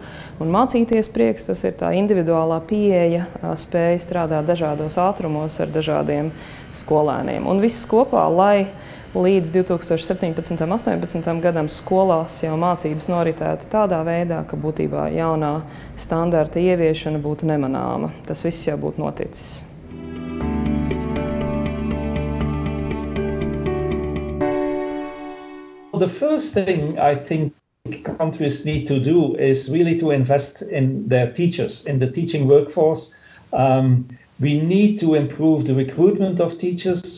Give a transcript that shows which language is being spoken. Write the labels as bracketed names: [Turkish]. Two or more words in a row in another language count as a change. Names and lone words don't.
[Latvian] Un mācīties prieks, tas ir tā individuālā pieeja, spēja strādāt dažādos ātrumos ar dažādiem skolēniem. Un viss kopā, lai līdz 2017. un 2018. gadam skolās jau mācības noritētu tādā veidā, ka būtībā jaunā standarta ieviešana būtu nemanāma. Tas viss jau būtu noticis. [English] The first thing I think countries need to do is really to invest in their teachers, in the teaching workforce. We need to improve the recruitment of teachers.